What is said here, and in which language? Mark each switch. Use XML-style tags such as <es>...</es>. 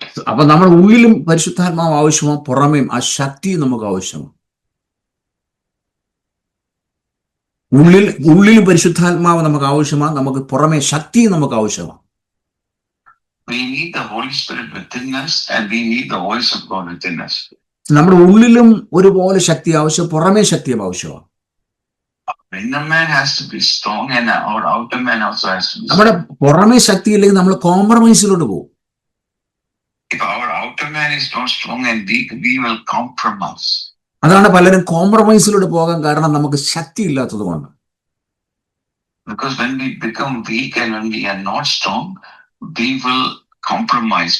<ml>അപ്പൊ നമ്മുടെ ഉള്ളിലും പരിശുദ്ധാത്മാവ് ആവശ്യമാണ്, പുറമേയും ആ ശക്തി നമുക്ക് ആവശ്യമാണ്. ഉള്ളിലും പരിശുദ്ധാത്മാവ് നമുക്ക് ആവശ്യമാണ്, നമുക്ക് പുറമേ ശക്തി നമുക്ക് ആവശ്യമാണ്.</ml> <en>We need the Holy Spirit within us and we need the voice of God within us.</en> <ml>നമ്മുടെ ഉള്ളിലും ഒരുപോലെ ശക്തി ആവശ്യം, പുറമേ ശക്തി ആവശ്യമാണ്.</ml> <en>Inner man has to be strong and our outer man also has to be strong.</en> <ml>നമ്മുടെ പുറമേ ശക്തി ഇല്ലെങ്കിൽ നമ്മൾ കോംപ്രമൈസിലോട്ട് പോകും.</ml> <en>If our outer man is not strong and weak, we will compromise.</en> <ml>അതാണ് പലരും കോംപ്രമൈസിലോട്ട് പോകാൻ കാരണം, നമുക്ക് ശക്തി ഇല്ലാത്തത് കൊണ്ട്.</ml> <en>Because when we become weak and when we are not strong, we will compromise.</en>